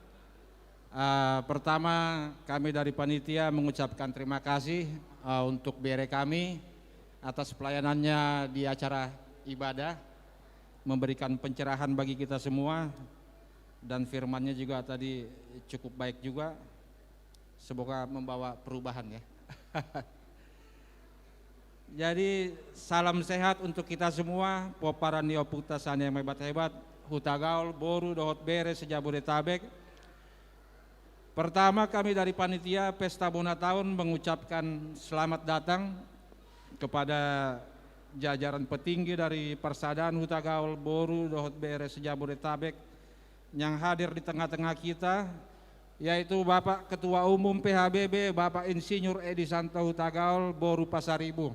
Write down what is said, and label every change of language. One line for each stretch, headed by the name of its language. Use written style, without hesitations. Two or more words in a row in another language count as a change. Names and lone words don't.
Indonesian: Pertama kami dari panitia mengucapkan terima kasih untuk BRE kami atas pelayanannya di acara ibadah, memberikan pencerahan bagi kita semua dan firmannya juga tadi cukup baik juga. Semoga membawa perubahan ya. Jadi salam sehat untuk kita semua,
Batak Toba: poparan nioputa sana
Indonesian: yang hebat-hebat, hutagaol, boru, dohot beres, sejabodetabek. Pertama kami dari panitia Pesta Bonataun mengucapkan selamat datang kepada jajaran petinggi dari Persaudaraan Huta Gaul Boru Dohot Beres Jabodetabek yang hadir di tengah-tengah kita, yaitu Bapak Ketua Umum PHBB Bapak Insinyur Edi Santo Huta Gaul Boru Pasaribu.